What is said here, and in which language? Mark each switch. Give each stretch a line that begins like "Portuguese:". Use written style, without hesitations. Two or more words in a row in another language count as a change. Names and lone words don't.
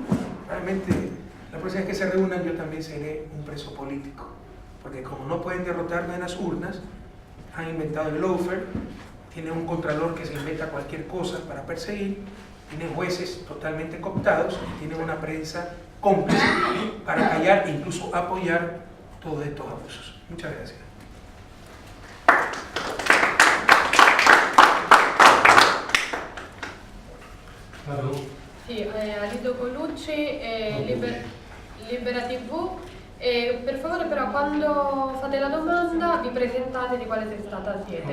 Spanish: Realmente, la próxima vez que se reúnan yo también seré un preso político, porque como no pueden derrotarme en las urnas, han inventado el lawfare, tienen un contralor que se inventa cualquier cosa para perseguir, tienen jueces totalmente cooptados y tienen una prensa cómplice para callar e incluso apoyar todos estos abusos. Muchas gracias.
Italian: Sì, Alito Colucci, Libera TV. Per favore però quando fate la domanda vi presentate di quale testata siete.